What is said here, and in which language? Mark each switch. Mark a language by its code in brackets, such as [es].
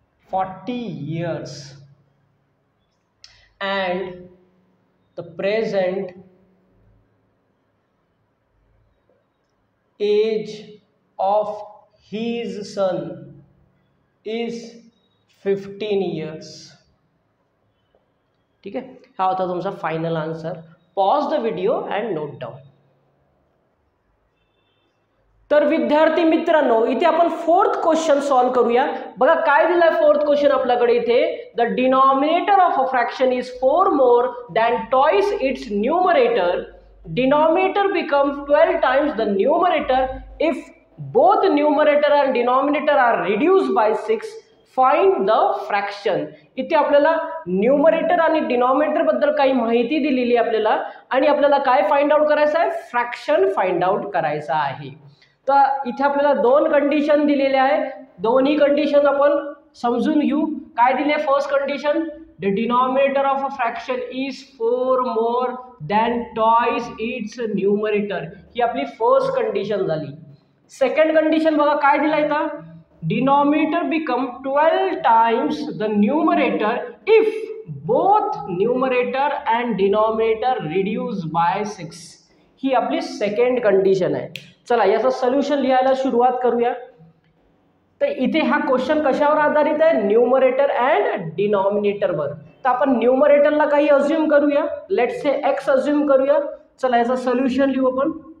[en] 40 years and the present age of his son is 15 years. [mr] ठीक आहे, हा होता तुमचा final answer. [en] Pause the video and note down. [mr] तर विद्यार्थी मित्रांनो, इथे आपण फोर्थ क्वेश्चन सॉल्व करूया. बघा काय दिलाय फोर्थ क्वेश्चन आपल्याकडे इथे. [en] The denominator of a fraction is 4 more than twice its numerator. Denominator becomes 12 times the numerator if both numerator and denominator are reduced by 6. Find the fraction. [mr] इथे आपल्याला numerator आणि denominator बद्दल काही माहिती दिलेली आहे आपल्याला, आणि आपल्याला काय फाइंड आउट करायचं आहे, फ्रॅक्शन फाइंड आउट करायचं आहे. तर इथे आपल्याला दोन कंडिशन दिलेल्या आहे, दोन्ही कंडिशन आपण समजून घेऊ. काय दिले first condition, [en] The denominator of a fraction is 4 more than twice its numerator. [mr] ही आपली फर्स्ट कंडिशन झाली. सेकंड कंडिशन बघा काय दिला इथं, [en] Denominator become 12 times the numerator if both numerator and denominator reduce by 6. [mr] ही आपली सेकंड कंडिशन आहे. चला याचं सोल्युशन लिहायला सुरुवात करूया. तर इथे हा क्वेश्चन कशावर आधारित आहे, न्यूमरेटर अँड डिनॉमिनेटरवर. तर आपण न्यूमरेटरला काही अज्युम करूया, [en] let's say [mr] एक्स अज्युम करूया. चला याचं सोल्युशन लिहू आपण.